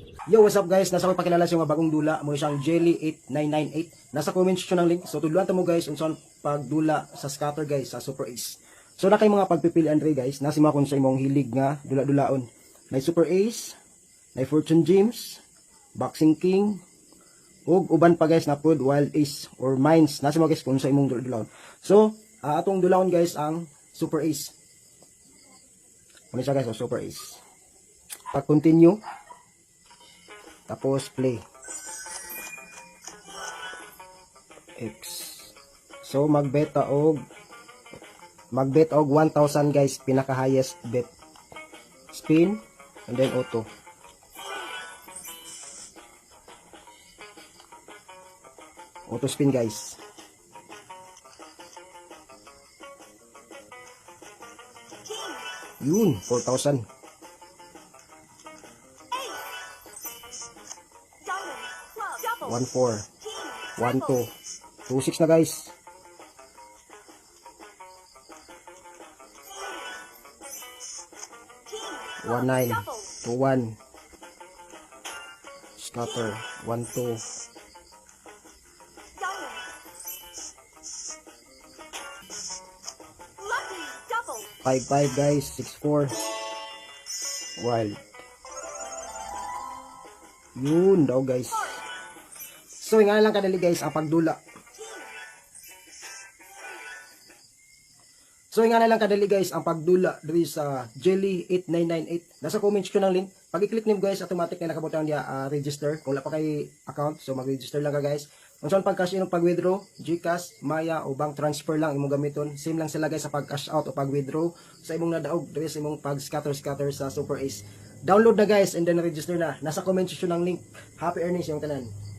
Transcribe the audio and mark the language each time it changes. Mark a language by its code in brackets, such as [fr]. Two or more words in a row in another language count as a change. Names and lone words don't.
[en] Yo, what's up guys? [ceb] Nasa ko pakilala sa mga bagong dula mo siyang Jelly 8998. [tl] Nasa [en] comment section [tl] ng link. [ceb] So tudluan ta mo guys unsa pagdula sa scatter guys sa Super Ace. So na kay mga pagpipilian rin guys, nasi mo kun sa imong hilig nga dula-dulaon. May Super Ace, may Fortune Gems, Boxing King, ug uban pa guys na pud Wild Ace or Mines. Nasi mo guys kung sa imong dula-dulaon. So atong dulaon guys ang Super Ace. Muna siya guys o Super Ace. Pag continue tapos [en] play X. [ceb] So magbet og 1,000 guys, pinaka [en] highest bet. Spin and then auto. Auto spin guys. [tl] Yun, 4,000. [ceb] 1-4, 1-2, 2-6 na guys. [en] One nine, 2-1, scatter, 1-2, 5-5 guys, 6-4, wild. [tl] Yun daw guys. [ceb] So nga lang kadali guys ang pagdula. So nga na lang kadali guys ang pagdula diri sa Jelly 8998. [tl] Nasa [en] comment section [tl] ng link. Pag i-click niyo guys, automatic na nakabutang niya register. [ceb] Kung wala pa kay account, so mag-register lang ka guys. Kung saan pag-cash in o pag-withdraw, GCash, Maya o [en] bank transfer [ceb] lang imong gamiton. Same lang sila guys sa pag-cash out o pag-withdraw sa imong nadaog diri sa imong pag-scatter sa Super Ace. [en] Download na guys and then register na. [tl] Nasa [en] comment section [tl] ng link. [en] Happy earnings [tl] yung tanan.